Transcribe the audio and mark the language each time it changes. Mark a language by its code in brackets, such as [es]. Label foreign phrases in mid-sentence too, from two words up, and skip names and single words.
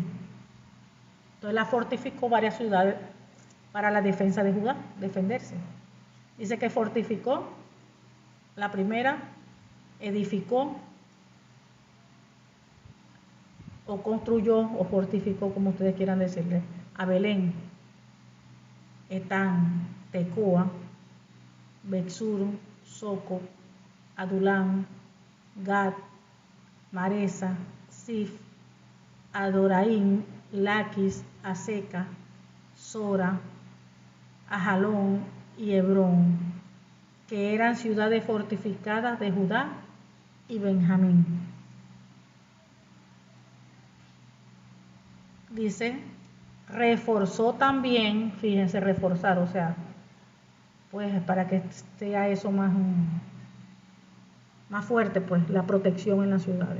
[es] Entonces la fortificó varias ciudades para la defensa de Judá, defenderse. Dice que fortificó, la primera, edificó, o construyó, o fortificó, como ustedes quieran decirle, a Belén, Etán, Tecoa, Betsur, Soco, Adulam, Gad, Maresa, Sif, Adoraim, Laquis, Aseca, Sora, Ajalón y Hebrón, que eran ciudades fortificadas de Judá y Benjamín. Dice, reforzó también, fíjense, reforzar, o sea, pues para que sea eso más fuerte, pues la protección en las ciudades.